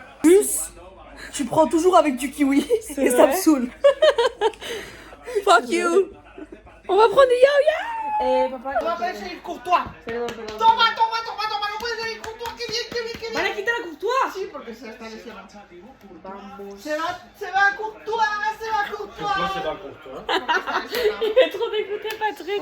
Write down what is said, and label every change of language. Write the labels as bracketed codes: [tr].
[fr] Plus, tu prends toujours avec du kiwi et ça me saoule. [en] Fuck you. [fr] On va prendre du yo-yo. [es] papá. No puedes seguir Courtois. Perdón. Toma, no puedes seguir Courtois. Qué bien. ¿Van a quitar a Courtois? Sí, porque se está lesionando. Vamos. Se va Courtois. [fr] Pourquoi c'est pas pour toi? Il est trop dégoûté, Patrick.